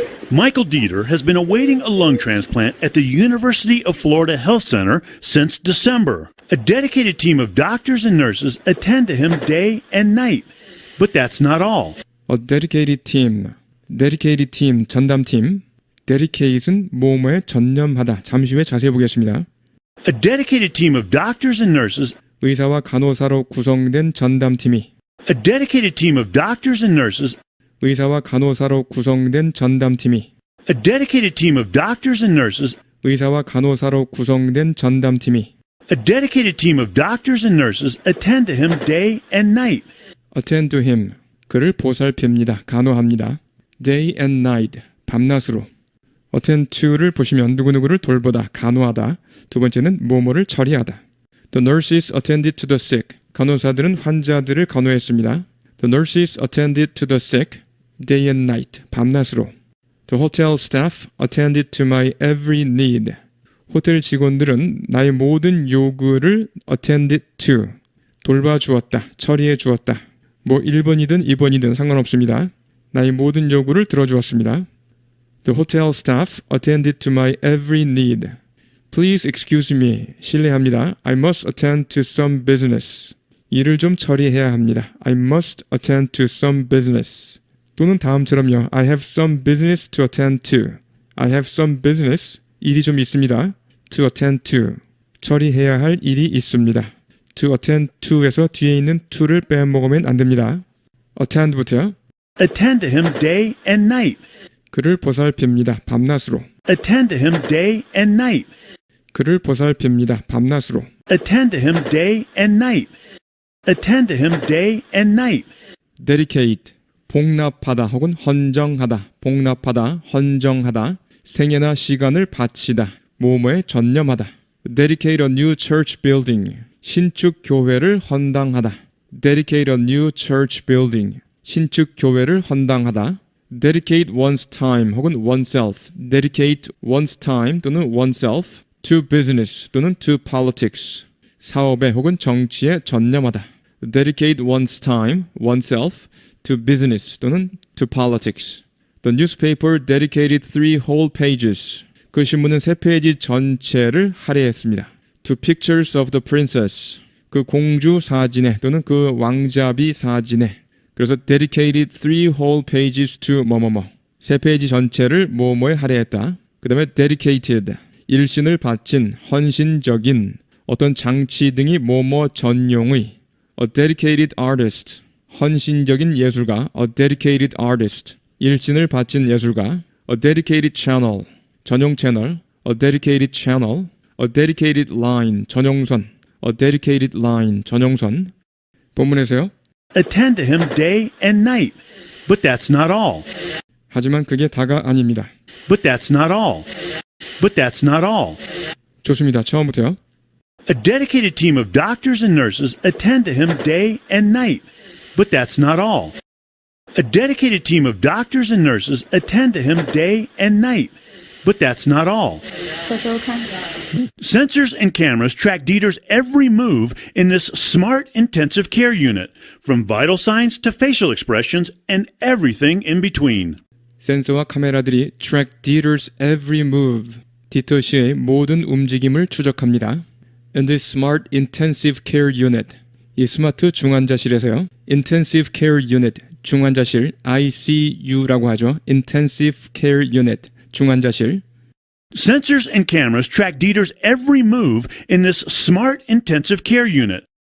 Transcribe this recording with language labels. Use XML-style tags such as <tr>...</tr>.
<en>Michael Dieter has been awaiting a lung transplant at the University of Florida Health Center since December. A dedicated team of doctors and nurses attend to him day and night. But that's not all. A dedicated team, 전담팀.</en> <ko>dedicate은 뭐뭐에 전념하다. 잠시 후에 자세히 보겠습니다.</ko> <en>A dedicated team of doctors and nurses.</en> <ko>의사와 간호사로 구성된 전담팀이.</ko> <en>A dedicated team of doctors and nurses.</en> <ko>의사와 간호사로 구성된 전담팀이.</ko> <en>A dedicated team of doctors and nurses.</en> <ko>의사와 간호사로 구성된 전담팀이.</ko> <en>A dedicated team of doctors and nurses attend to him day and night. attend to him,</en> <ko>그를 보살핍니다. 간호합니다.</ko> <en>day and night, 밤낮으로.</en> <ko>attend to를 보시면 누구누구를 돌보다, 간호하다. 두 번째는 뭐뭐를 처리하다.</ko> <en>The nurses attended to the sick.</en> <ko>간호사들은 환자들을 간호했습니다.</ko> <en>The nurses attended to the sick day and night, 밤낮으로. The hotel staff attended to my every need.</en> <ko>호텔 직원들은 나의 모든 요구를 attended to, 돌봐주었다, 처리해 주었다. 뭐 1번이든 2번이든 상관없습니다. 나의 모든 요구를 들어주었습니다.</ko> <en>The hotel staff attended to my every need. Please excuse me. 실례합니다. I must attend to some business.</en> <ko>일을 좀 처리해야 합니다.</ko> <en>I must attend to some business.</en> <ko>또는 다음처럼요.</ko> <en>I have some business to attend to. I have some business.</en> <ko>일이 좀 있습니다.</ko> <en>To attend to.</en> <ko>처리해야 할 일이 있습니다. To attend to에서 뒤에 있는 to를 빼먹으면 안 됩니다. attend부터요.</ko> <en>Attend to him day and night.</en> <ko>그를 보살핍니다. 밤낮으로.</ko> <en>Attend to him day and night.</en> <ko>그를 보살핍니다. 밤낮으로.</ko> <en>Attend to him day and night. Attend to him day and night.</en> <ko>dedicate, 복납하다 혹은 헌정하다, 복납하다, 헌정하다, 생애나 시간을 바치다, 뭐뭐에 전념하다.</ko> <en>dedicate a new church building,</en> <ko>신축 교회를 헌당하다.</ko> <en>dedicate a new church building,</en> <ko>신축 교회를 헌당하다.</ko> <en>dedicate one's time 혹은 oneself, dedicate one's time 또는 oneself to business 또는 to politics,</en> <ko>사업에 혹은 정치에 전념하다.</ko> <en>dedicate one's time, oneself to business 또는 to politics. The newspaper dedicated 3 whole pages.</en> <ko>그 신문은 3페이지 전체를 할애했습니다.</ko> <en>To pictures of the princess.</en> <ko>그 공주 사진에 또는 그 왕자비 사진에.</ko> <en>그래서 dedicated 3 whole pages to 뭐뭐뭐.</en> <ko>3페이지 전체를 뭐뭐에 할애했다. 그 다음에 dedicated. 일신을 바친, 헌신적인, 어떤 장치 등이 뭐뭐 전용의.</ko> <en>A dedicated artist.</en> <ko>헌신적인 예술가.</ko> <en>A dedicated artist.</en> <ko>일신을 바친 예술가.</ko> <en>A dedicated channel.</en> <ko>전용 채널.</ko> <en>A dedicated channel. A dedicated line. 전용선. A dedicated line. 전용선.</en> <ko>본문에서요.</ko> <en>Attend to him day and night. But that's not all.</en> <ko>하지만 그게 다가 아닙니다.</ko> <en>But that's not all. But that's not all.</en> <ko>좋습니다. 처음부터요.</ko> <en>A dedicated team of doctors and nurses attend to him day and night. But that's not all. A dedicated team of doctors and nurses attend to him day and night. But that's not all. Sensors and cameras track Dieter's every move in this smart intensive care unit, from vital signs to facial expressions and everything in between.</en> <ko>센서와 카메라들이</ko> <en>track Dieter's every move,</en> <ko>디터 씨의 모든 움직임을 추적합니다.</ko> <en>In this smart intensive care unit,</en> <ko>이 스마트 중환자실에서요.</ko> <en>intensive care unit, 중환자실, ICU라고 하죠. intensive care unit, 중환자실. Sensors and cameras track Dieter's every move in this smart intensive care unit.</en>